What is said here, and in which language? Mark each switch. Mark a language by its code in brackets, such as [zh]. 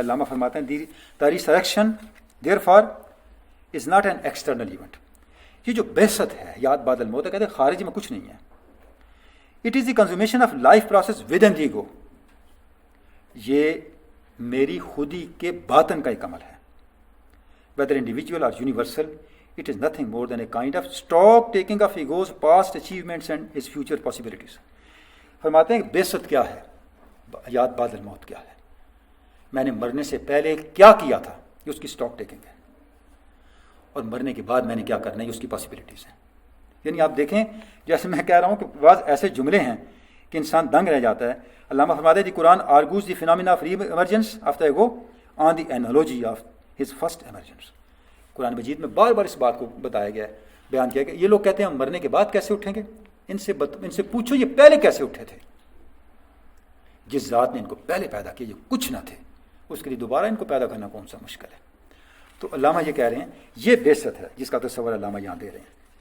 [ur] علامہ فرماتے ہیں [en] The resurrection therefore is not an external event. [ur] یہ جو بعثت ہے، یاد بعد الموت، کہتے ہیں خارج میں کچھ نہیں ہے. [en] It is the consummation of life process within the ego. [ur] یہ میری خودی کے باطن کا ایک عمل ہے. [en] whether individual or universal, it is nothing more than a kind of stock taking of ego's past achievements and its future possibilities. [ur] فرماتے ہیں کہ بعثت کیا ہے، یاد بعد الموت کیا ہے، میں نے مرنے سے پہلے کیا کیا تھا، یہ اس کی اسٹاک ٹیکنگ ہے، اور مرنے کے بعد میں نے کیا کرنا ہے، یہ اس کی پاسبلٹیز ہیں. یعنی آپ دیکھیں، جیسے میں کہہ رہا ہوں کہ بعض ایسے جملے ہیں کہ انسان دنگ رہ جاتا ہے. علامہ فرماتے ہیں [en] The Quran argues the phenomena of reemergence of the ego on the analogy of his first emergence. [ur] قرآن مجید میں بار بار اس بات کو بتایا گیا ہے، بیان کیا گیا. یہ لوگ کہتے ہیں ہم مرنے کے بعد کیسے اٹھیں گے، ان سے پوچھو یہ پہلے کیسے اٹھے تھے. جس ذات نے ان کو پہلے پیدا کیا یہ کچھ نہ تھے، اس کے لیے دوبارہ ان کو پیدا کرنا کون سا مشکل ہے. تو علامہ یہ کہہ رہے ہیں یہ بعثت ہے جس کا تصور علامہ یہاں دے رہے ہیں.